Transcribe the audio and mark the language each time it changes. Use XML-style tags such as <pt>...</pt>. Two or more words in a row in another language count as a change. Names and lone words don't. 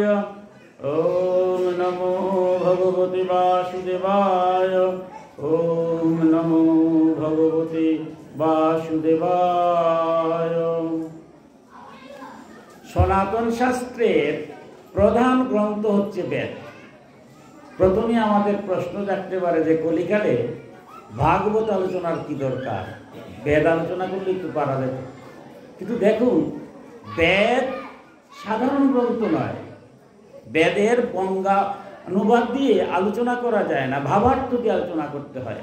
<sa>ओम नमो भगवते वासुदेवाय। ओम नमो भगवते वासुदेवाय।</sa> <bn>সনাতন শাস্ত্রের প্রধান গ্রন্থ হচ্ছে বেদ। প্রথমে আমাদের প্রশ্ন জাগতে পারে যে কলিকালে ভাগবত আলোচনার কি দরকার, বেদ আলোচনা করলে একটু পারা যেত। কিন্তু দেখুন, বেদ সাধারণ গ্রন্থ নয়, বেদের বঙ্গা অনুবাদ দিয়ে আলোচনা করা যায় না, ভাবার্থ দিয়ে আলোচনা করতে হয়।</bn>